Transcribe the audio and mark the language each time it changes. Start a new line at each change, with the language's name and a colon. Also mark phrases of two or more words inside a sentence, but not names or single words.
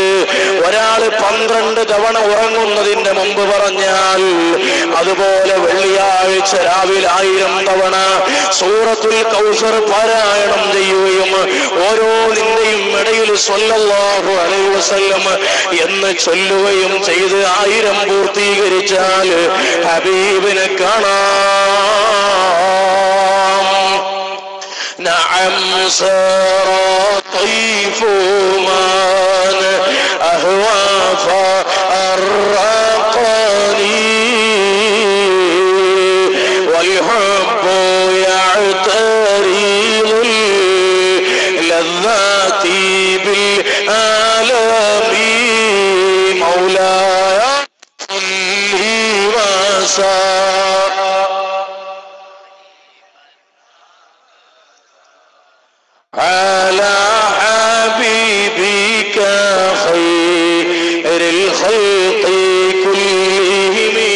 Malayalam: ഒരാൾ 12 തവണ ഉറങ്ങുന്നതിന്റെ മുമ്പ് പറഞ്ഞാൽ, അതുപോലെ വെള്ളിയാഴ്ച രാവിലെ 1000 തവണ സൂറത്തുൽ കൗസർ പാരായണം ചെയ്യുകയും ഓരോന്നിന്റെയും ഇടയിൽ
Arabic: صلى الله عليه وسلم
Malayalam: എന്ന് ചൊല്ലുകയും ചെയ്ത് 1000 പൂർത്തീകരിച്ചാൽ ഹബീബിനെ കാണാം.
Arabic: نعم سرى طيف من أهوى فأرقني والحب يعترض اللذات بالآلام مولاي صل وسلم على حبيبك خير الخلق كلهم.